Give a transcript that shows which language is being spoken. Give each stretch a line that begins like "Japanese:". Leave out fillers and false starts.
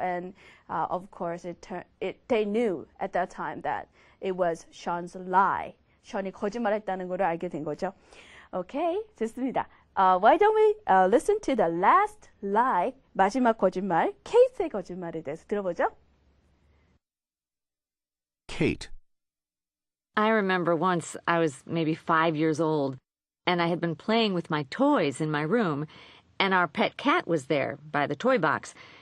English: And, of course, they knew at that time that it was Sean's lie.
Korean: Sean이 거짓말했다는 걸 알게 된 거죠. Okay, 좋습니다.
English: Why don't we listen to the last lie,
Korean: 마지막 거짓말, 케이트의 거짓말에 대해서 들어보죠.
English: Kate. I remember once I was maybe 5 years old, and I had been playing with my toys in my room, and our pet cat was there by the toy box.